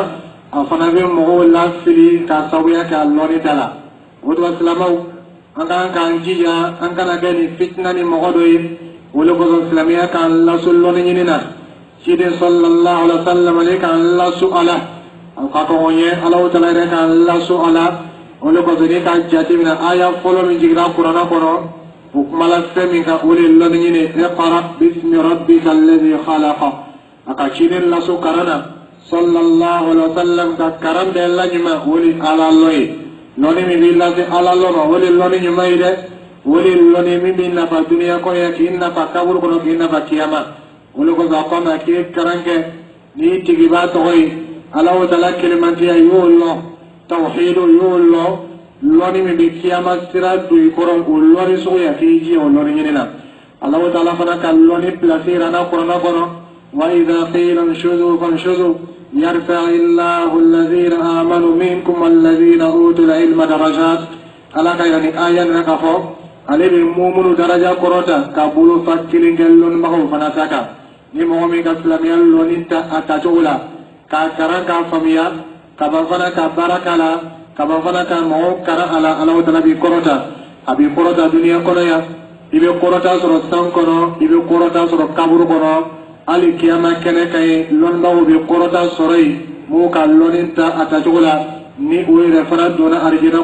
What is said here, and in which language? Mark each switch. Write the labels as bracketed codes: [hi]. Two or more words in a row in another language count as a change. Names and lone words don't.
[bm] a fana bɛ mɔgɔw lafili ka sababuya kɛ a lɔnni ta la o de la silamɛw an k'an k'an jija an kana kɛ ni fitina ni mɔgɔ dɔ ye o de kosɔn silamɛya k'an laso lɔnni ɲini na ciden [ar] صلى الله عليه وسلم [bm] ale k'an laso a la a ka kɔn ye Alahu Taala yɛrɛ k'an laso a la o de kosɔn ni ka jateminɛ aya fɔlɔ min jiginna kuranɛ kɔnɔ o kuma la fɛn min kan o de ye lɔnni ɲini [ar] اقرأ باسم ربك الذي خلق [bm] a ka ciden laso karan na [ar] صلى الله عليه وسلم [bm] ka karan bɛɛ laɲuman o de Ala lɔ ye lɔnni min b'i lase Ala lɔ ma o de lɔnni ɲuman ye dɛ o de lɔnni min b'i nafa duniya kɔnɔ k'i nafa kaburu kɔnɔ k'i nafa kiyama o de kosɔn a ko ma k'i ye karan kɛ n'i tigi b'a tɔgɔ ye Alahu Taala kelemantiya y'o lɔ tawhidu y'o lɔ lɔnni min bɛ kiyama sira don i kɔrɔ o lɔnni suguya k'i ji o lɔnni ɲini na Alahu Taala fana ka lɔnni pilasi yira na kuranɛ kɔnɔ [ar] و إذا قيل انشزوا فانشزوا يرفع الله الذين آمنوا منكم والذين أوتوا العلم درجات [bm] ala ka yira ni aya na ka fɔ ale bɛ mumunu daraja kɔrɔta ka bolo fa kelen kɛ lɔnnibagaw fana ta kan ni mɔgɔ min ka silamɛya lɔnni ta a tacogo la k'a karan k'a faamuya ka ban fana ka baara k'a la ka ban fana ka mɔgɔw karan a la Alahu Taala b'i kɔrɔta a b'i kɔrɔta duniya kɔnɔ yan i bɛ kɔrɔta sɔrɔ san kɔnɔ i bɛ kɔrɔta sɔrɔ kaburu kɔnɔ hali kiyama kɛnɛ kan ye lɔnnibagaw bɛ kɔrɔta sɔrɔ yen m'u ka lɔnni ta a tacogo la ni o yɛrɛ fana donna arijinɛ